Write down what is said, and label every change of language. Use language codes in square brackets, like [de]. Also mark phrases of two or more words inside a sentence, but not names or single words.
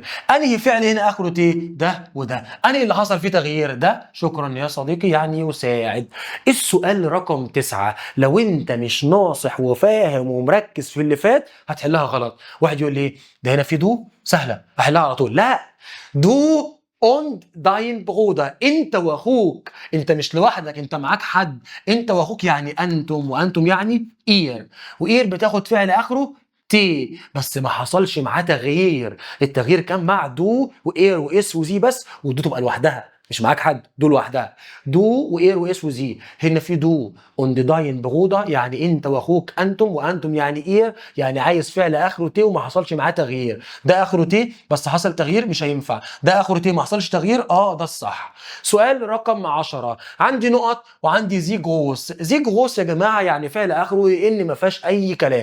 [ar] انهي فعل هنا اخره تي؟ ده وده. انهي اللي حصل فيه تغيير؟ ده. شكرا يا صديقي يعني يساعد. السؤال رقم 9 لو انت مش ناصح وفاهم ومركز في اللي فات هتحلها غلط. واحد يقول لي ده هنا في دو سهله احلها على طول. [de] لا. du und dein Bruder. [ar] انت واخوك. انت مش لوحدك، انت معاك حد. انت واخوك يعني انتم، وانتم يعني اير، واير بتاخد فعل اخره تي بس ما حصلش معاه تغيير. التغيير كان مع دو واير واس وزي بس، ودو تبقى لوحدها مش معاك حد، دو لوحدها. دو واير واس وزي. هنا في [de] du und dein Bruder [ar] يعني انت واخوك انتم، وانتم يعني اير يعني عايز فعل اخره تي وما حصلش معاه تغيير. ده اخره تي بس حصل تغيير مش هينفع. ده اخره تي ما حصلش تغيير ده الصح. سؤال رقم 10 عندي نقط وعندي [de] Sie groß. Sie groß [ar] يا جماعه يعني فعل اخره ان ما فيهاش اي كلام.